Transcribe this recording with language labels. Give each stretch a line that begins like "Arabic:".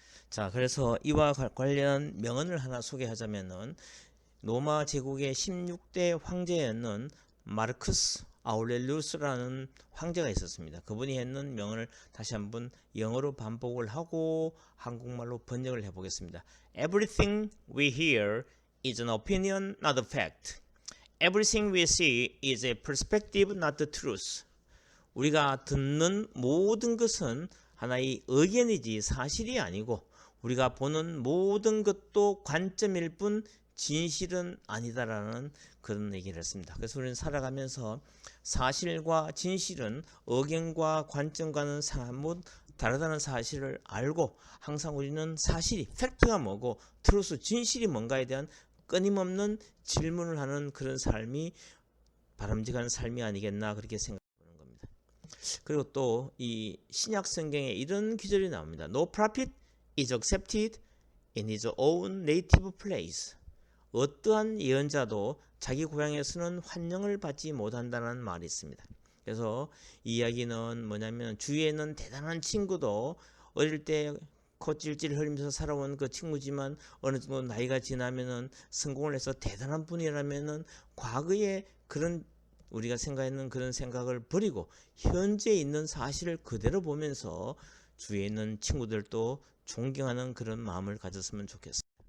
Korean: 자, 그래서 이와 관련 명언을 하나 소개하자면은 로마 제국의 16대 황제였는 마르크스 아우렐리우스라는 황제가 있었습니다. 그분이 했는 명언을 다시 한번 영어로 반복을 하고 한국말로 번역을 해보겠습니다.
English: Everything we hear is an opinion, not a fact. Everything we see is a perspective, not the truth.
Korean: 우리가 듣는 모든 것은 하나의 의견이지 사실이 아니고 우리가 보는 모든 것도 관점일 뿐 진실은 아니다라는 그런 얘기를 했습니다. 그래서 우리는 살아가면서 사실과 진실은 의견과 관점과는 사뭇 다르다는 사실을 알고 항상 우리는 사실이 팩트가 뭐고 트루스 진실이 뭔가에 대한 끊임없는 질문을 하는 그런 삶이 바람직한 삶이 아니겠나 그렇게 생각하는 겁니다. 그리고 또 이 신약 성경에 이런 기절이 나옵니다.
English: No prophet is accepted in his own native place.
Korean: 어떠한 예언자도 자기 고향에서는 환영을 받지 못한다는 말이 있습니다. 그래서 이 이야기는 뭐냐면 주위에 있는 대단한 친구도 어릴 때 코 찔찔 흘리면서 살아온 그 친구지만 어느 정도 나이가 지나면은 성공을 해서 대단한 분이라면은 과거에 그런 우리가 생각하는 그런 생각을 버리고 현재 있는 사실을 그대로 보면서 주위에 있는 친구들도 존경하는 그런 마음을 가졌으면 좋겠습니다.